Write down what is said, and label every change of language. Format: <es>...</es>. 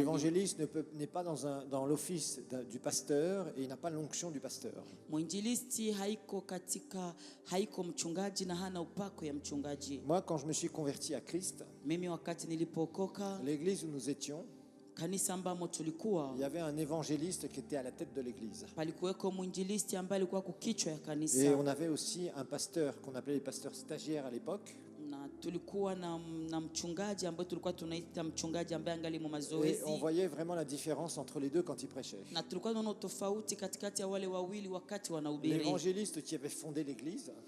<fr>L'évangéliste n'est pas dans l'office du pasteur et il n'a pas l'onction du pasteur.</fr> <sw>Mwinjilisti haiko mchungaji na hana upako ya mchungaji.</sw> <fr>Moi, quand je me suis converti à Christ,</fr> <sw>Mimi wakati nilipookoka,</sw> <fr>l'église où nous étions,</fr> <sw>kanisa ambamo tulikuwa,</sw> <fr>il y avait un évangéliste qui était à la tête de l'église.</fr> <sw>palikuweko mwinjilisti ambaye alikuwa kukichwa ya</sw> <fr>Et</fr> <sw>kanisa,</sw> <fr>on avait aussi un pasteur qu'on appelait les pasteurs stagiaires à l'époque.</fr> <sw>na tulikuwa na mchungaji ambaye tulikuwa tunaita mchungaji ambaye angali mu</sw> <fr>Et</fr> <sw>mazoezi,</sw> <fr>on voyait vraiment la différence entre les deux quand ils prêchaient.</fr> <sw>na tulikuwa tunaona tofauti katikati ya wale wawili wakati wanahubiri.</sw> <fr>L'évangéliste qui avait fondé l'église,</fr>